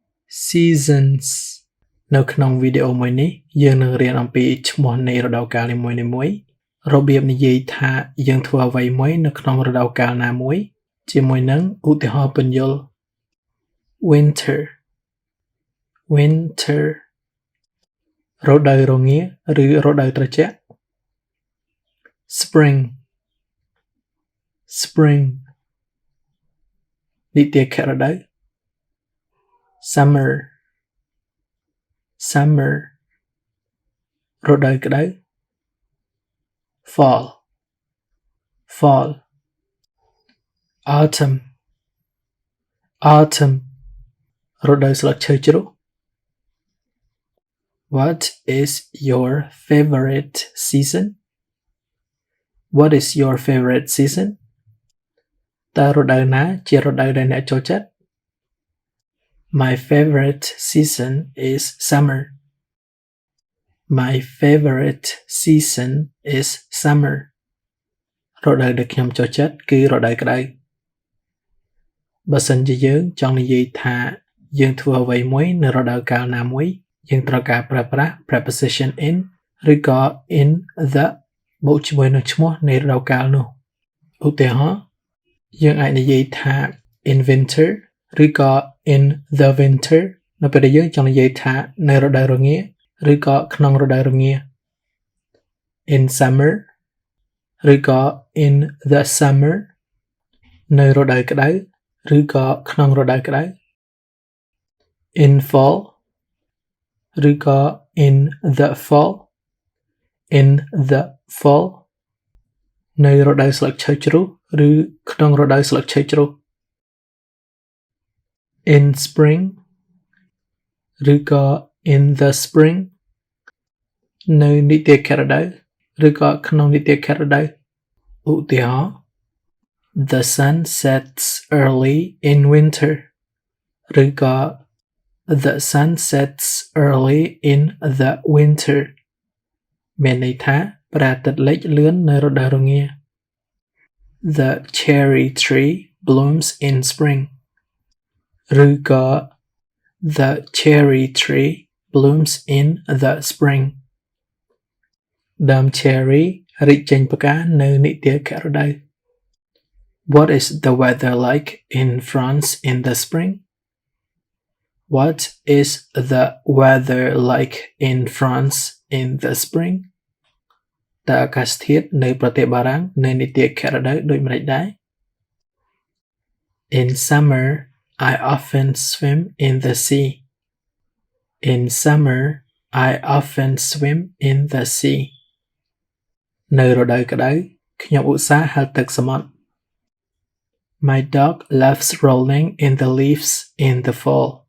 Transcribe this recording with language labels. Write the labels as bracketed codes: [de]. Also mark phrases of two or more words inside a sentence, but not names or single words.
[km] seasons នៅក្នុងវីដេអូមួយនេះយើងនឹងរៀនអំពីឈ្មោះនៃរដូវកាលនីមួយៗរបៀបនិយាយថាយើងធ្វើអ្វីមួយនៅក្នុងរដូវកាលណាមួយជាមួយនឹងឧទាហរណ៍ពន្យល់ winter រដូវរងាឬរដូវត្រជាក់ spring និទាខរដូវ summer រដូវក្តៅ fall [en] autumn [km] រដូវស្លឹកឈើជ្រុះ [en] What is your favorite season? [km] តើរដូវណាជារដូវដែលអ្នកចូលចិត្ត [en] My favorite season is summer. [km] រដូវដែលខ្ញុំចូលចិត្តគឺរដូវក្តៅបើសិនជាយើងចង់និយាយថាយើងធ្វើអ្វីមួយនៅរដូវ កាលណាមួយយើងត្រូវការប្រើប្រាស់ [en] preposition in [km] ឬក៏ [en] in the [km] បូកជាមួយនឹងឈ្មោះនៃរ ដូវកាលនោះឧទាហរណ៍យើងអាចនិយាយថា [en] in winter [km] ឬក៏ [en] in the winter [km] នៅពេលដែលយើងចង់និយាយថានៅរដូវរងាឬក៏ក្នុងរដូវរងា [en] in summer [km] ឬក៏ [en] in the summer [km] នៅរដូវក្តៅឬក៏ក្នុងរដូវក្តៅ [en] in fall [km] ឬក៏ [en] in the fall [km] នៅរដូវស្លឹកឈើជ្រុះឬក្នុងរដូវស្លឹកឈើជ្រុះ [en] in spring [km] ឬក៏ [en] in the spring [km] នៅនិទាខរដូវឬ ក៏ក្នុងនិទាខរដូវឧទាហរណ៍ [en] The sun sets early in winter [km] ឬក៏ The [en] sun sets early in the winter [km] មានន័យថាព្រះអាទិត្យលិចលឿននៅរដូវរងា [en] The cherry tree blooms in spring ឬក៏ The cherry tree blooms in the spring [km] ដើម [en] cherry [km] រីកចេញផ្កានៅនិទាខរដូវ [en] What is the weather like in France in the spring? What is the weather like in France in the spring? [km] តើអាកាសធាតុនៅប្រទេសបារាំងនៅនិទាខរដូវដូចម្តេចដែរ [en] In summer, I often swim in the sea. [km] នៅរដូវក្តៅខ្ញុំឧស្សាហ៍ហែលទឹកសមុទ្រ [en] My dog loves rolling in the leaves in the fall.